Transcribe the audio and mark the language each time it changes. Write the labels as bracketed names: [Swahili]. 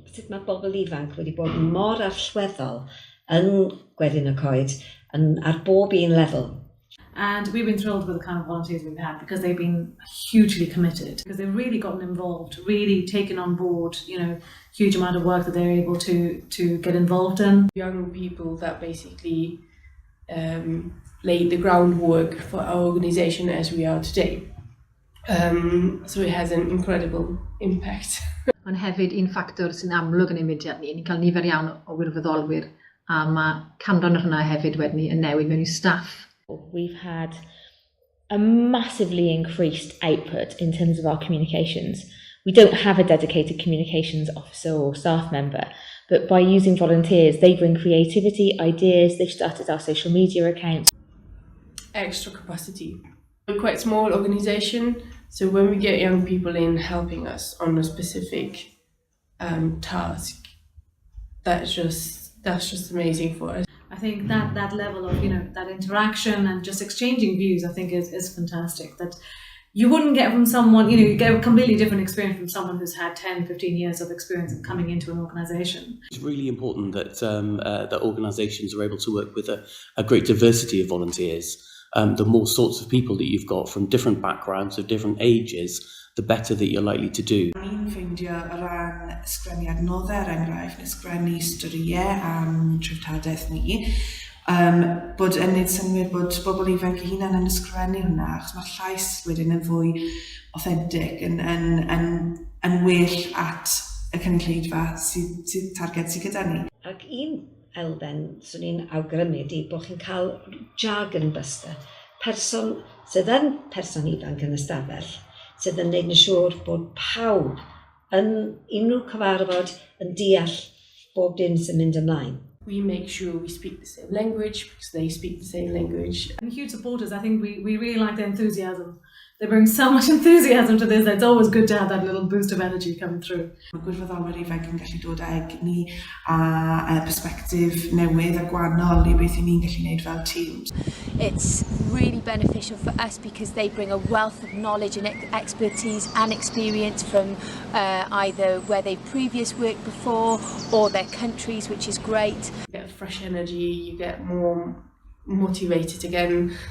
[Welsh] mae bobl ifanc wedi bod mor allweddol yn Gwerin y Coed ar bob un lefel. [English] And we've been thrilled with the kind of volunteers we've had because they've been hugely committed, because they've really gotten involved, really taken on board, huge amount of work that they're able to get involved in. Young people that basically laid the groundwork for our organisation as we are today. So it has an incredible impact. [Welsh] Ond hefyd un ffactor sy'n amlwg yn ein mudiad ni, ni'n cael nifer iawn o wirfoddolwyr, a mae canran o hynna hefyd wedyn yn newid mewn i staff. [English] We've had a massively increased output in terms of our communications. We don't have a dedicated communications officer or staff member, but by using volunteers, they bring creativity, ideas, they've started our social media accounts. Extra capacity. We're quite a small organisation, so when we get young people in helping us on a specific task, that's just amazing for us. I think that level of, that interaction and just exchanging views, I think is fantastic. That you wouldn't get from someone, you get a completely different experience from someone who's had 10, 15 years of experience of coming into an organisation. It's really important that that organisations are able to work with a great diversity of volunteers. The more sorts of people that you've got from different backgrounds, of different ages, the better that you're likely to do. [Welsh] Ni'n ffeindio o ran ysgrifennu adnoddau, enghraifft, ysgrifennu storïau am treftadaeth ni, bod yn neud synnwyr bod bobl ifanc eu hunain yn ysgrifennu hwnna, achos mae llais wedyn yn fwy authentic, yn well at y cynulleidfa sydd targed sydd gyda ni. Ac un elfen, swn i'n awgrymu ydi bod chi'n cael jargon buster, person sydd yn person ifanc yn y stafell, sydd yn neud yn siŵr bod pawb yn unrhyw cyfarfod yn deall bob dim sy'n mynd ymlaen. [English] We make sure we speak the same language because they speak the same language. And huge supporters, I think we really like their enthusiasm. They bring so much enthusiasm to this. It's always good to have that little boost of energy coming through. [Welsh] Mae gwirfoddolwyr ifanc yn gallu dod ag ni a persbectif newydd a gwahanol i beth i ni'n gallu gwneud fel teams. [English] It's really beneficial for us because they bring a wealth of knowledge and expertise and experience from either where they've previously worked before or their countries, which is great. You get fresh energy, you get more motivated again.